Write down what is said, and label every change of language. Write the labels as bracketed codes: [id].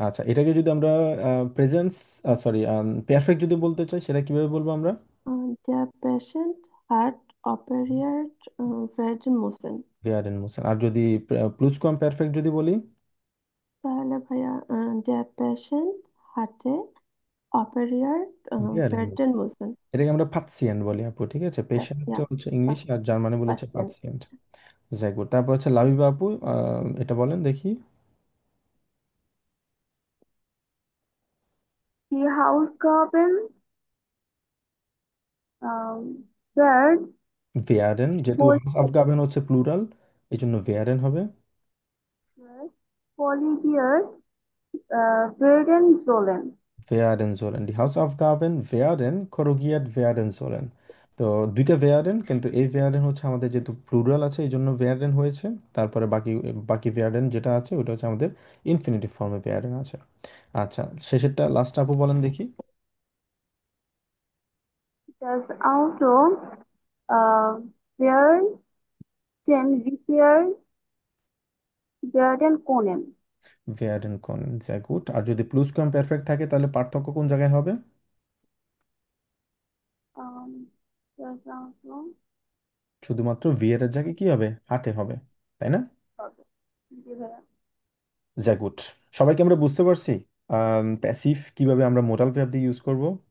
[bn] আচ্ছা, এটাকে যদি আমরা প্রেজেন্স সরি পারফেক্ট যদি বলতে চাই, সেটা কিভাবে বলবো আমরা? [de] Der Patient hat operiert werden müssen। werden müssen। [bn] আর যদি প্লুসকম পারফেক্ট যদি বলি? তাহলে ভাইয়া [de] der Patient hatte operiert werden werden müssen। müssen। [bn] এটাকে আমরা পাচ্ছিয়েন্ট বলি আপু, ঠিক আছে? পেশেন্ট [de] Ja, [bn] হচ্ছে ইংলিশ আর জার্মানি বলে হচ্ছে [de] Patient। [bn] পাচ্ছিয়েন্ট। যাই গুড। তারপর হচ্ছে লাবিবা আপু, এটা বলেন দেখি। [de] Die Hausaufgaben wird [bn] werden, যেহেতু হাউস অফ গার্বেন হচ্ছে প্লুরাল, এই জন্য werden হবে। [de] korrigiert werden sollen। werden sollen, die Hausaufgaben werden korrigiert werden sollen। [bn] তো দুইটা werden, কিন্তু এই werden হচ্ছে আমাদের যেহেতু প্লুরাল আছে এই জন্য werden হয়েছে। তারপরে বাকি বাকি werden যেটা আছে ওটা হচ্ছে আমাদের ইনফিনিটিভ ফর্মে werden আছে। আচ্ছা, শেষেরটা লাস্ট আপু বলেন দেখি। [de] Das Auto werden repaired werden können। werden können, sehr gut। [bn] আর যদি প্লুসকম পারফেক্ট থাকে তাহলে পার্থক্য কোন জায়গায় হবে? [de] Das Auto [bn] শুধুমাত্র এর জায়গায় কি হবে? হাতে হবে, তাই না? হবে। জি ভাইয়া। যা গুড। সবাইকে আমরা বুঝতে পারছি প্যাসিভ কিভাবে আমরা মোডাল ভার্ব দিয়ে ইউজ করব।